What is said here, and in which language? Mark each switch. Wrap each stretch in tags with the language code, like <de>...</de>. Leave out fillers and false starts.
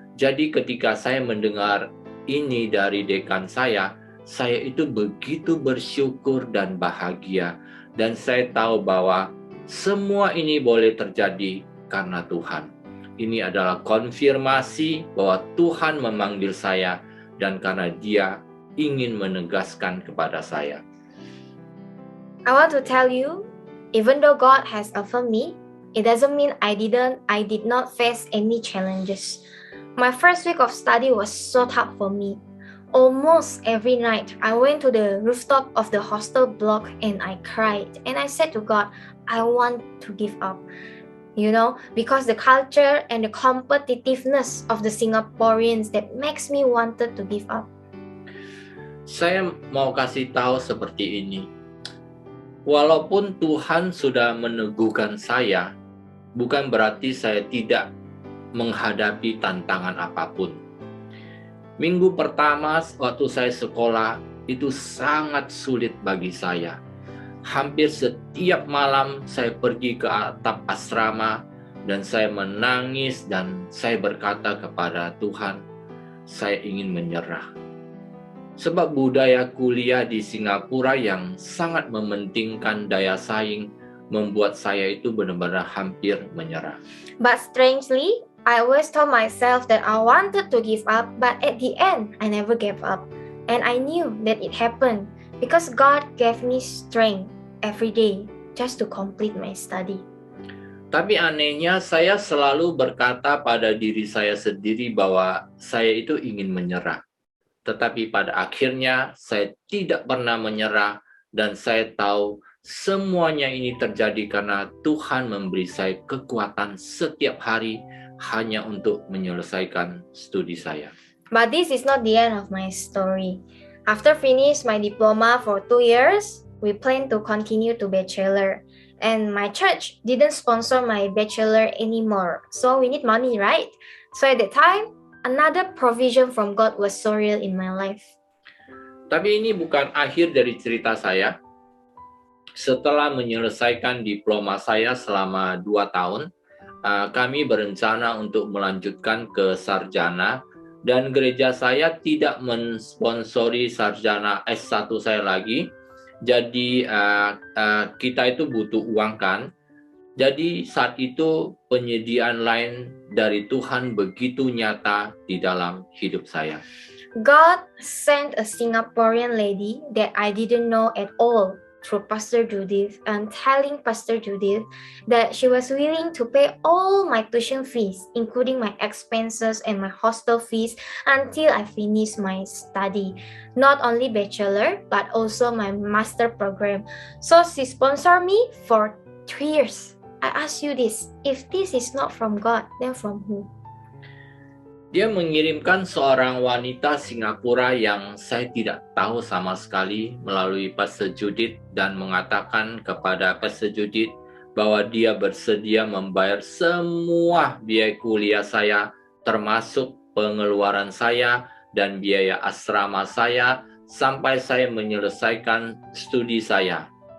<id>Jadi ketika saya mendengar ini dari dekan saya itu begitu bersyukur dan bahagia. Dan saya tahu bahwa semua ini boleh terjadi karena Tuhan. Ini adalah konfirmasi bahwa Tuhan memanggil saya dan karena Dia ingin menegaskan kepada saya.</id> <en>I want to tell you, even though God has affirmed me, it doesn't mean I did not face any challenges. My first week of study was so tough for me. Almost every night, I went to the rooftop of the hostel block and I cried. And I said to God, I want to give up. You know, because the culture and the competitiveness of the Singaporeans that makes me wanted to give up.</en> <id>Saya mau kasih tahu seperti ini. Walaupun Tuhan sudah meneguhkan saya, bukan berarti saya tidak menghadapi tantangan apapun. Minggu pertama waktu saya sekolah itu sangat sulit bagi saya. Hampir setiap malam saya pergi ke atap asrama Dan saya menangis dan saya berkata kepada Tuhan, saya ingin menyerah. Sebab budaya kuliah di Singapura yang sangat mementingkan daya saing membuat saya itu benar-benar hampir menyerah.</id> <en>But strangely, I always told myself that I wanted to give up, but at the end, I never gave up. And I knew that it happened because God gave me strength every day just to complete my study.</en> <id>Tapi anehnya saya selalu berkata pada diri saya sendiri bahwa saya itu ingin menyerah. Tetapi pada akhirnya saya tidak pernah menyerah dan saya tahu semuanya ini terjadi karena Tuhan memberi saya kekuatan setiap hari hanya untuk menyelesaikan studi saya.</id> <en>But this is not the end of my story. After finish my diploma for 2 years, we plan to continue to bachelor. And my church didn't sponsor my bachelor anymore. So we need money, right? So at that time, another provision from God was so real in my life.</en> <id>Tapi ini bukan akhir dari cerita saya. Setelah menyelesaikan diploma saya selama 2 tahun, kami berencana untuk melanjutkan ke sarjana dan gereja saya tidak mensponsori sarjana S1 saya lagi. Jadi kita itu butuh uang kan. Jadi saat itu penyediaan lain dari Tuhan begitu nyata di dalam hidup saya.</id> <en>God sent a Singaporean lady that I didn't know at all through Pastor Judith and telling Pastor Judith that she was willing to pay all my tuition fees, including my expenses and my hostel fees until I finish my study. Not only bachelor, but also my master program. So she sponsored me for 3 years. I ask you this, if this is not from God, then from who?</en> <id>Dia mengirimkan seorang wanita Singapura yang saya tidak tahu sama sekali melalui Pastor Judith dan mengatakan kepada Pastor Judith bahwa dia bersedia membayar semua biaya kuliah saya termasuk pengeluaran saya dan biaya asrama saya sampai saya menyelesaikan studi saya.</id>